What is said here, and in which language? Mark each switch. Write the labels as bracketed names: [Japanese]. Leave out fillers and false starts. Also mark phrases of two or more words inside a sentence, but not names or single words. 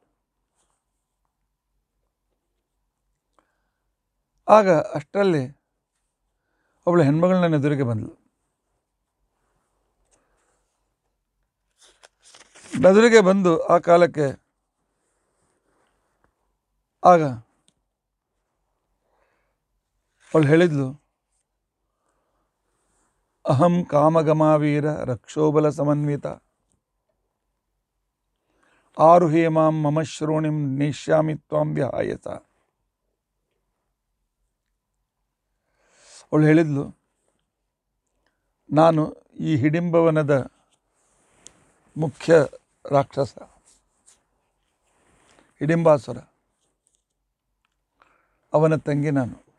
[Kannada] ಆಗ ಅಷ್ಟರಲ್ಲಿ ಒಬ್ಬಳು ಹೆಣ್ಮಗಳು ನನ್ನ ಎದುರಿಗೆ ಬಂದಳು. ಎದುರಿಗೆ ಬಂದು ಆ ಕಾಲಕ್ಕೆ ಆಗ ಅವಳು ಹೇಳಿದ್ಲು, [Sanskrit] ಅಹಂ ಕಾಮಗಮಾವೀರ ರಕ್ಷೋಬಲ ಸಮನ್ವಿತ ಆರುಹೇ ಮಾಂ ಮಮ ಶ್ರೋಣಿಂ ನೇಷ್ಯಾಮಿ ತ್ವಾಂ ವಿಹಾಯಸ. [Kannada] ಅವಳು ಹೇಳಿದ್ಲು, ನಾನು ಈ ಹಿಡಿಂಬವನದ ಮುಖ್ಯ ರಾಕ್ಷಸ ಹಿಡಿಂಬಾಸುರ, ಅವನ ತಂಗಿ ನಾನು.